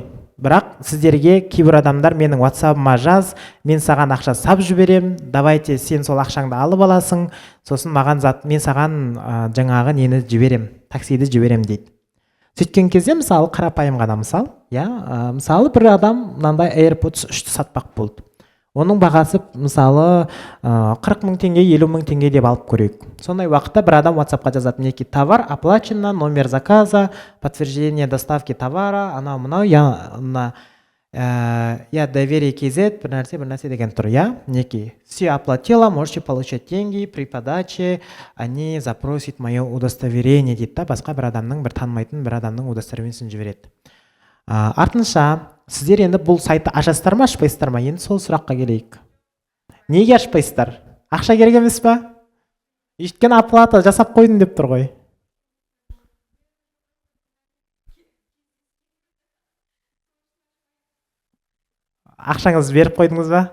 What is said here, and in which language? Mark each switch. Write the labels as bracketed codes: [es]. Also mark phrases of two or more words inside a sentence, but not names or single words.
[kk] Бірақ сіздерге кейбір адамдар менің WhatsApp-ыма жаз, мен саған ақша сап жіберем, давайте сен сол ақшаңды алып аласың, сосын мен саған жаңағы нені жіберем, таксиді жіберем дейді. Сөйткен кезде мысалы қарапайым ғана мысалы бір адам мынандай AirPods 3-ті сатпақ болды. Оның бағасы мысалы 40 мың теңге, 50 мың теңге деп алып көрейік. Сондай уақытта бір адам WhatsApp-қа жазады, мінекей [ru] товар оплачено, номер заказа, подтверждение доставки товара, [kk] анау мынау, доверие KZ, бір нәрсе деген тұр, мінекей. [ru] Все оплатила, можете получать деньги, при подаче они запросят мое удостоверение [kk] дейді, басқа бір адамның, бір танымайтын бір адамның удостоверениесін жібереді. Артынша сіздер енді бұл сайтты ашасыздар ма, ашпайсыздар ма? Енді сол сұраққа келейік. Неге ашпайсыздар? Ақша керек емес па? Өйткені оплата жасап қойдым деп тұр ғой. Ақшаңызды беріп қойдыңыз ба?